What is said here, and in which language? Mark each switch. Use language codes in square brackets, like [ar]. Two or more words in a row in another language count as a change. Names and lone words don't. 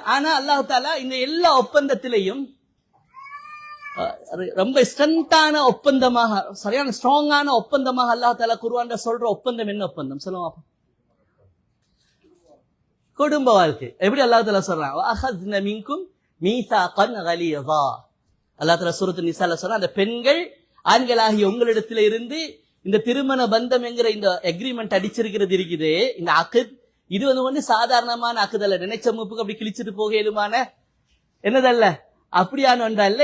[ta] ஆனா [ar] الله تعالى [ta] இந்த எல்லா ஒப்பந்தத்திலையும் ரொம்ப ஸ்ட்ரென்த்தான ஒப்பந்தமாக, சரியான ஸ்ட்ராங்கான ஒப்பந்தமாக [ar] الله تعالى [ta] குர்ஆன்ல சொல்ற ஒப்பந்தம் என்ன ஒப்பந்தம் சொல்லுங்க. குடும்ப வாழ்க்கை. எப்படி [ar] الله تعالى [ta] சொல்றான், [ar] وَأَخَذْنَ مِنْكُمْ مِيثَاقًا غَلِيظًا. الله تعالى [ta] சூரத்து நிசால சொல்றான், அந்த பெண்கள் ஆண்களாகிய உங்களிடத்துல இருந்து இந்த திருமண பந்தம் என்கிற இந்த அக்ரிமெண்ட் அடிச்சிருக்கிறது இருக்குது, இந்த அக்த், இது வந்து சாதாரணமான அக்த் அல்ல, நினைச்ச மூப்புக்கு அப்படி கிழிச்சிட்டு போக இயலுமான என்னதல்ல, அப்படியான ஒன்றல்ல.